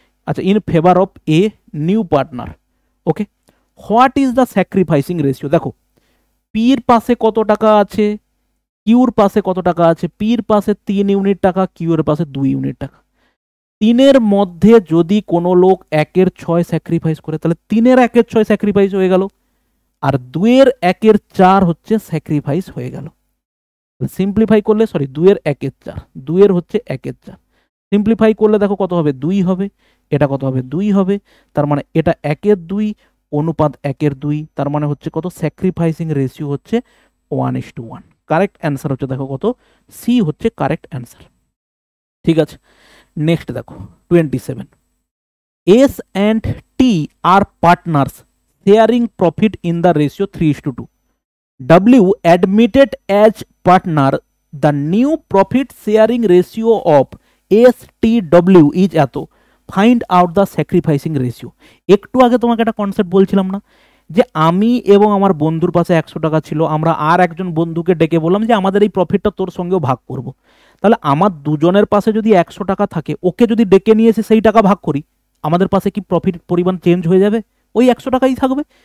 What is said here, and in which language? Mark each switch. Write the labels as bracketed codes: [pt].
[en] আচ্ছা, in favor of a new partner। Okay, what is the sacrificing ratio. [bn] দেখো পির পাশে কত টাকা আছে, কিউর পাশে কত টাকা আছে, পির পাশে 3 ইউনিট টাকা, কিউর পাশে 2 ইউনিট টাকা। 3-এর মধ্যে যদি কোনো লোক 1/6 স্যাক্রিফাইস করে, তাহলে 3-এর 1/6 স্যাক্রিফাইস হয়ে গেল, আর 2-এর 1/4 হচ্ছে স্যাক্রিফাইস হয়ে গেল। সিম্পলিফাই করলে, সরি 2-এর 1/4, 2-এর হচ্ছে 1/4, সিম্পলিফাই করলে দেখো কত হবে 2 হবে, এটা কত হবে 2 হবে, তার মানে এটা 1/2 অনুপাত 1/2, তার মানে হচ্ছে কত স্যাক্রিফাইসিং রেশিও হচ্ছে 1:1। কারেক্ট অ্যান্সার হচ্ছে দেখো কত, সি হচ্ছে কারেক্ট অ্যান্সার। ঠিক আছে, নেক্সট দেখো 27, [en] S and T are partners sharing profit in the ratio 3:2। W admitted as partner, the new profit sharing ratio of STW is এত, find out the sacrificing ratio. [bn] একটু আগে তোমাকে একটা concept বলছিলাম না, যে আমি এবং আমার বন্ধুর পাশে 100 টাকা ছিল, আমরা আর একজন বন্ধুকে ডেকে বললাম যে আমাদের এই প্রফিটটা তোর সঙ্গেও ভাগ করব। তাহলে আমার দুজনের পাশে যদি 100 টাকা থাকে, ওকে যদি ডেকে নিয়ে এসে সেই টাকা ভাগ করি, আমাদের পাশে কি প্রফিট পরিমাণ চেঞ্জ হয়ে যাবে? ওই 100 টাকাই থাকবে।